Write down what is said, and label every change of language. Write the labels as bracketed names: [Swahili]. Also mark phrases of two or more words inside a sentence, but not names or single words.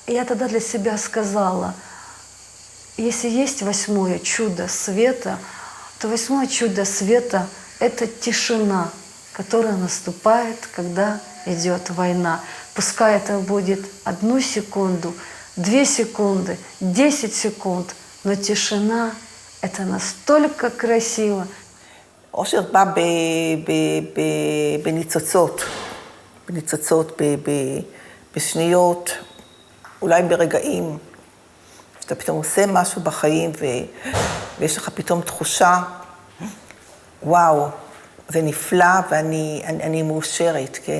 [Russian] И я тогда для себя сказала, если есть 8-е чудо света, то 8-е чудо света – это тишина, которая наступает, когда идет война. Пускай это будет 1 секунду, 2 секунды, 10 секунд, но тишина – это настолько красиво. [Hebrew] אושר בא בניצוצות, בשניות, אולי ברגעים, שאתה פתאום עושה משהו בחיים ויש לך פתאום תחושה, וואו, זה נפלא ואני מאושרת, כן?